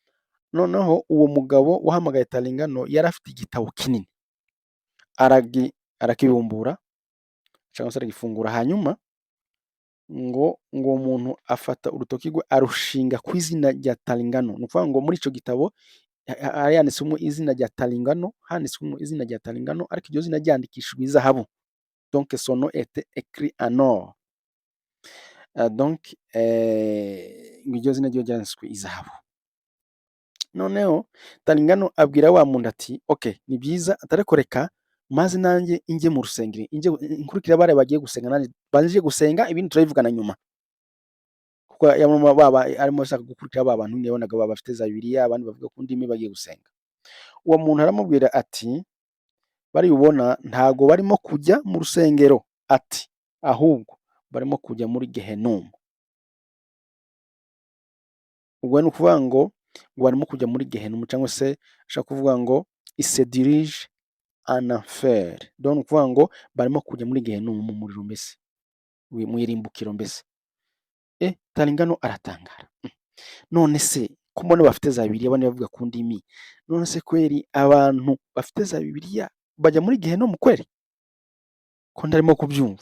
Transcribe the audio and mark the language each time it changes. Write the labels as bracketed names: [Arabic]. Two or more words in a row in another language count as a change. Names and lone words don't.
[Kinyarwanda] Noneho uwo mugabo wahamagaye Talingano yari afite igitabo kinini, arakibumbura cyangwa se aragifungura, hanyuma ngo uwo muntu afata urutoki rwe arushinga ku izina rya Talingano. Ni ukuvuga ngo muri icyo gitabo hari handitswemo izina rya Talingano, handitswemo izina rya Talingano, ariko iryo zina ryandikishijwe izahabu. [French] Donc son nom était écrit en or. [Kinyarwanda] Donc iryo zina ryo ryanditswe izahabu. Noneho Talingano abwira wa muntu ati okay, ni byiza, atariko reka maze nanjye injye mu rusengero, inkurikira bariya bagiye gusenga, nanjye banjye gusenga, ibindi turabivugana nyuma. Kuko arimo ashaka gukurikira ba bantu yabonaga bafite za Bibiliya, abandi bavuga ku ndimi bagiye gusenga. Uwo muntu aramubwira ati bari ubona ntago barimo kujya mu rusengero, ati ahubwo barimo kujya muri Gehenomu. Ubwo ni ukuvuga ngo barimo kujya muri Gehenomu, cyangwa se ashaka kuvuga ngo [French] il se dirige en enfer. [Kinyarwanda] Donc ni ukuvuga ngo barimo kujya muri Gehenomu, mu muriro mbese, mu irimbukiro mbese. Talingano aratangara. None se ko mbona bafite za Bibiliya, abandi bavuga ku ndimi, none se kweri abantu bafite za Bibiliya bajya muri Gehenomu kweri? Ko ndarimo kubyumva.